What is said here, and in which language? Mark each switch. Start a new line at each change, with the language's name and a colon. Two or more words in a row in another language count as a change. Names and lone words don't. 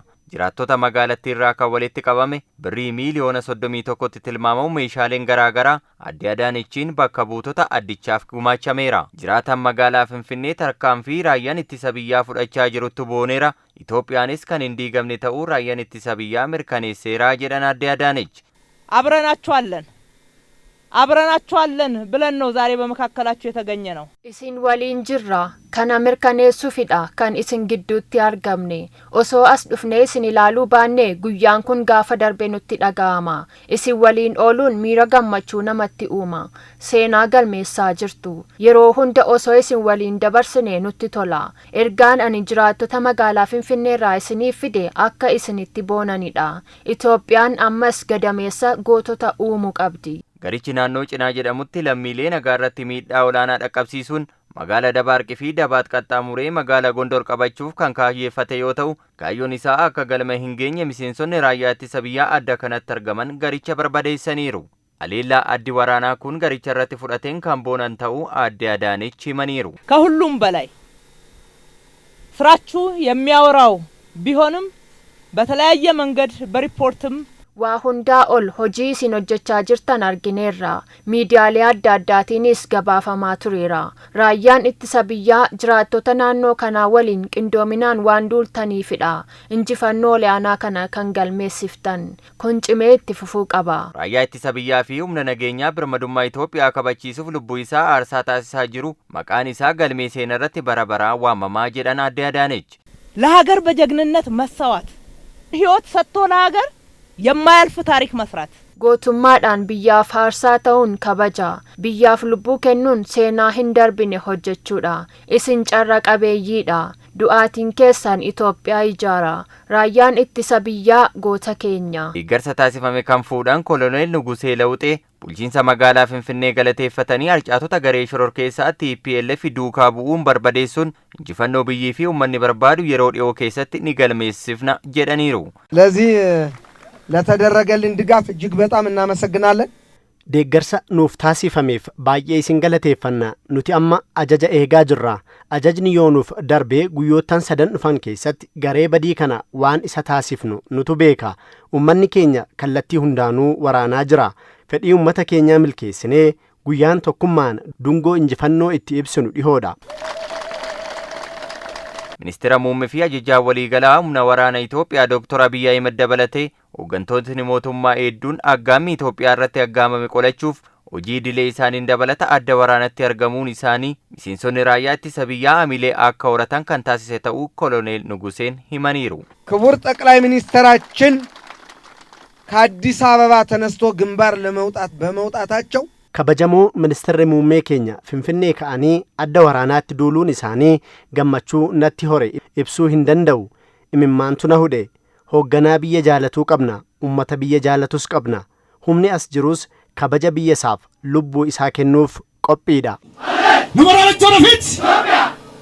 Oromo: Jiraattota magaalattii irraa kan walitti qabame birrii miiliyoona 31tti tilmaamamu meeshaaleen garaagaraa adde Adaanechiin bakka buutota addichaaf gumaachameera. Jiraataan magaalaa Finfinnee tarkaanfii raayyaan ittisa biyyaa fudhachaa jirutti booneera. Itoophiyaanis kan hin diigamne ta'uu raayyaan ittisa biyyaa mirkaneesseera jedhan adde Adaanech.
Amharic: አብረናቸዋለን ብለን ነው ዛሬ በመካከላቸው የተገኘ ነው።
Oromo: Isin waliin jirra kana mirkaneessu fida kan isin gidduutti yaa'amne osoo asduufne isin yaalaalu baane guyyaan kun gaafa dhaqqabnu nuti daggama isin waliin ollaan mirra Gammachuu namootni uumaa seenaa galmeessaa jirtu yeroo hunda osoo isin waliin dabarsine nuti Tolaa Ergaan ani jiraataa magaalaa Finfinnee irraa isin fide akka isinitti boonniidha Itoophiyaan amma gaaddisa guutuu ummuu qabdi Garichi naannoo cinaa jedhamutti lammiilee nagaa irratti miidhaa olaanaa dhaqqabsiisuun magaala Dabaarqii fi Dabaat qaxxaamuree magaala Gondor qabachuuf kan kaayyeeffate yoo ta'u, kaayyoon isaa akka galma hin geenye miseensonni raayyaa ittisa biyyaa adda kanatti argaman garicha barbadeessaniiru. Aleellaa addi waraanaa kun garicha irratti fudhateen kan boonan ta'uu adde Adaanech himaniiru.
Amharic: ከሁሉም በላይ ስራችሁ የሚያወራው ቢሆንም በተለያየ መንገድ በሪፖርትም
Oromo: waa hundaa ol hojii isin hojjechaa jirtan argineerra miidiyaalee adda addaatiinis gabaafamaa tureera raayyaan ittisa biyyaa jiraattota naannoo kanaa waliin qindoominaan waan duultaniifidha injifannoo olaanaa kana kan galmeessiftan kun cimee itti fufuu qaba. Raayyaa ittisa biyyaa fi humna nageenyaa birmadummaa Itoophiyaa kabachiisuuf lubbuu isaa aarsaa taasisaa jiru maqaan isaa galmee seenaa irratti bara baraan waamamaa jedhan adde Adaanech.
Amharic: ለሀገር በጀግንነት መሰዋት ህይወት ሰጥቶ ለሀገር የማያልፍ ታሪክ መስራት
Oromo: gootummaadhaan biyyaaf aarsaa ta'uun kabaja biyyaaf lubbuu kennuun seenaa hin darbine hojjechuudha isin carra qabeeyyiidha du'aatiin keessan Itoophiyaa ijaara raayyaan ittisa biyyaa goota keenya. Deeggarsa taasifame kan fuudhan koloneel Nugusee Lawuxee bulchiinsa magaalaa Finfinnee galateeffatanii harcaatota garee shororkeessaa TPLF duukaa bu'uun barbadeessuun injifannoo biyyii fi uummanni barbaadu yeroo dhiyoo keessatti ni galmeessifna jedhaniiru.
Amharic: ለዚህ ለተደረገልን ድጋፍ እጅግ በጣም እናመሰግናለን።
Oromo: deeggarsa nuuf taasifameef baay'ee isin galateeffanna nuti amma ajaja eegaa jirra ajajni yoo nuuf darbee guyyoottan sadan dhufan keessatti garee badii kana waan isa taasifnu nutu beeka ummanni keenya kallattii hundaanuu waraanaa jira fedhii ummata keenya milkeessinee guyyaan tokkummaan dungoo injifannoo itti ibsinu dhihoodha. Ministeera muummee fi ajajaa waliigalaa humna waraana Itoophiyaa Dr. Abiy Ahmed dabalatee hooggantootni mootummaa hedduun aggaamii Itoophiyaa irratti aggaamame qolachuuf hojii idilee isaaniin dabalata adda waraanatti argamuun isaanii miseensonni raayyaa ittisa biyyaa hamilee akka horatan kan taasise ta'uu koloneel Nuguseen himaniiru.
Amharic: ክቡር ጠቅላይ ሚኒስትራችን ከአዲስ አበባ ተነስቶ ግንባር ለመውጣት በመውጣታቸው
Oromo: kabajamoo ministeerri muummee keenya Finfinnee ka'anii adda waraanaatti duuluun isaanii gammachuu natti hore ibsuu hin danda'u imimmaantu na hudhe hoogganaa biyya jaalatuu qabna ummata biyya jaalatus qabna humni as jirus kabaja biyya isaaf lubbuu isaa kennuuf qophiidha.